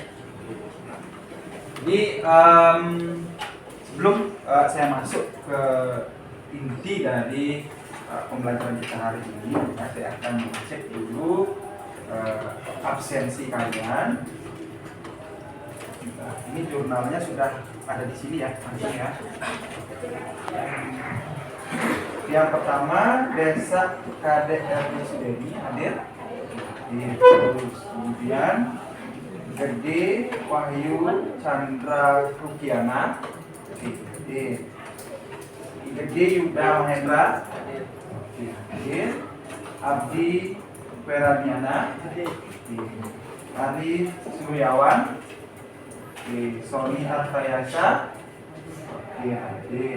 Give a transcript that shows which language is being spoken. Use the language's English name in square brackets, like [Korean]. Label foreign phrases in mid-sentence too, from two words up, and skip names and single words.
[Indonesian] Jadi sebelum saya masuk ke inti dari pembelajaran kita hari ini, saya akan mengecek dulu absensi kalian. Nah, ini jurnalnya sudah ada di sini ya, langsung ya. Yang pertama, Desa KDRD Sudeni hadir. Terus kemudian Gede Wahyu Chandra Rukiana, Gede Yuda Mahendra, Abdi Peraniana, Ari Suryawan, Sony Artayasa, hadir.